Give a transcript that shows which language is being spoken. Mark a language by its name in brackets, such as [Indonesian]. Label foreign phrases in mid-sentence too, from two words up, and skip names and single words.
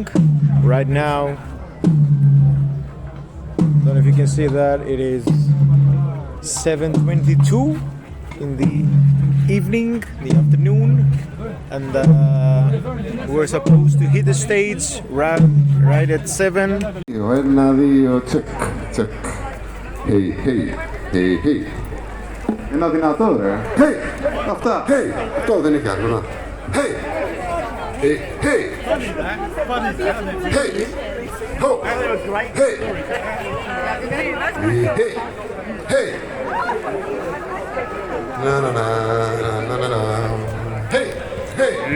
[English] Right now, don't know if you can see that, it is 7:22 in the evening, the afternoon, and we're supposed to hit the stage right at 7. [Greek] Ένα, δύο, τσεκ, τσεκ. Hey, hey, hey, hey. Ένα δυνατό, ρε. Hey, αυτά. Hey, αυτό δεν έχει άλλο, να. Hey, hey, hey. Hey, ho. Hey, hey, hey. Na na na na na na. Hey, hey.